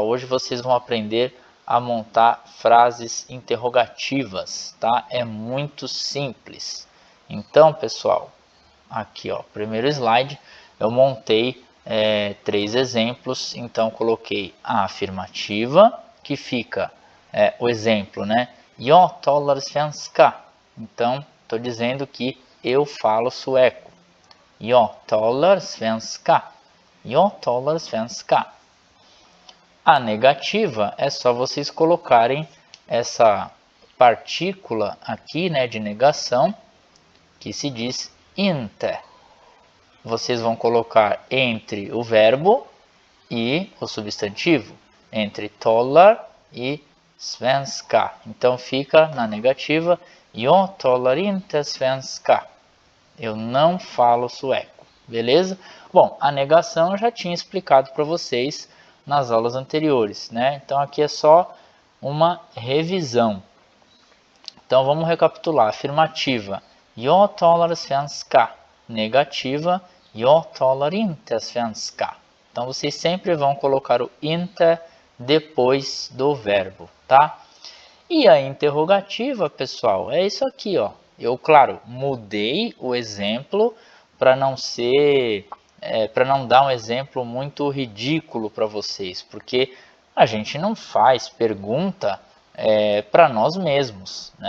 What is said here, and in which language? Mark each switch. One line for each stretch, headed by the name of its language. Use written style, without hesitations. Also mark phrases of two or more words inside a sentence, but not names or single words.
Portuguese: Hoje vocês vão aprender a montar frases interrogativas, tá? É muito simples. Então, pessoal, aqui, ó, primeiro slide, eu montei 3 exemplos. Então, coloquei a afirmativa, que fica o exemplo, né?
Swedish: Jag talar svenska.
Portuguese: Então, estou dizendo que eu falo sueco.
Swedish: Jag talar svenska. Jag talar svenska.
Portuguese: A negativa é só vocês colocarem essa partícula aqui, né, de negação, que se diz inte. Vocês vão colocar entre o verbo e o substantivo, entre talar e svenska. Então fica na negativa,
Swedish: jag talar inte svenska.
Portuguese: Eu não falo sueco, beleza? Bom, a negação eu já tinha explicado para vocês nas aulas anteriores, né? Então aqui é só uma revisão. Então vamos recapitular. Afirmativa,
Swedish: jag talar svenska. Negativa, jag talar inte svenska.
Portuguese: Então vocês sempre vão colocar o inte depois do verbo, tá? E a interrogativa, pessoal, é isso aqui, ó. Eu, claro, mudei o exemplo para não ser, para não dar um exemplo muito ridículo para vocês, porque a gente não faz pergunta para nós mesmos, né?